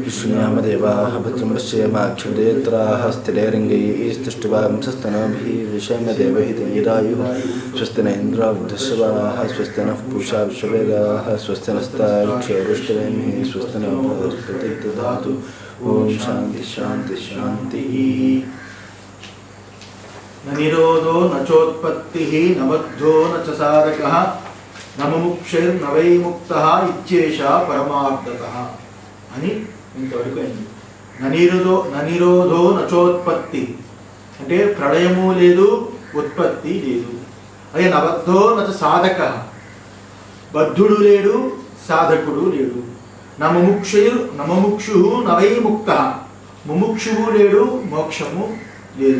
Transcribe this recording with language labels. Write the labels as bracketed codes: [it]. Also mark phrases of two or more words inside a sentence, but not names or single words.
[sa] विष्णुयामदेवाः भद्रं पश्येमाक्षुदेत्राः स्थिरैरङ्गैस्तुष्टुवांसस्तनभिः विषयमदेवहितैरायुः स्वस्ति न इन्द्रो वृद्धश्रवाः स्वस्ति नः पूषा विश्ववेदाः स्वस्ति नस्तार्क्ष्यवृष्टवेमिः स्वस्ति नः बृहस्पतिः ददातु। ओम शांति शांति शांति। न निरोधो न चोत्पत्तिः न बद्धो न च साधकः न मुमुक्षुर्न वै मुक्तः इत्येषा परमार्थतः [te] అని ఇంతవరకు అయింది. ననిరోధో నచోత్పత్తి అంటే ప్రళయము లేదు, ఉత్పత్తి లేదు. అదే నబద్ధో నచ సాధక, బద్ధుడు లేడు, సాధకుడు లేడు. నముముక్షు నవై ముక్త, ముముక్షువు లేడు, మోక్షము లేదు.